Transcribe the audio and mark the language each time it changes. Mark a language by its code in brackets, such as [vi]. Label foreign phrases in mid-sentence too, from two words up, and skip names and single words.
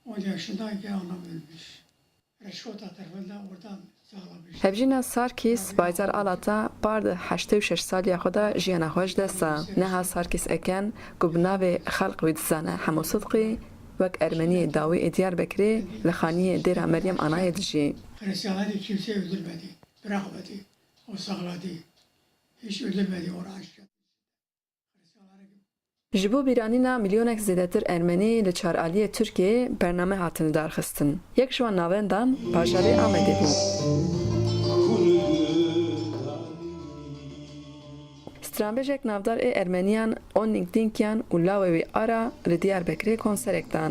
[ku] Hevjîna Sarkîs bayzar alata par di 86 salîya xwe de jiyana xwe ji dest da. Neha Sarkîs eken ku bi navê xelq wî dizane hemû sidqî wek Ermeniyê dawî ê Diyarbekirê li xaniyê dêra Meryem Anayê dijî. [tr] Bırakmadı, o sakladı. Hiç öldürmedi onu aşkı. [ku] Ji bo bîranîna milyonek zêdetir Ermenî li çaraliyê Tirkiyeyê bername hatine darxistin. Yek ji wan navendan bajarê Amedê bû. Stranbêjek navdar ê Ermeniyan Onnik Dinkiyan û lawê wî ara li Diyarbekirê konserek dan.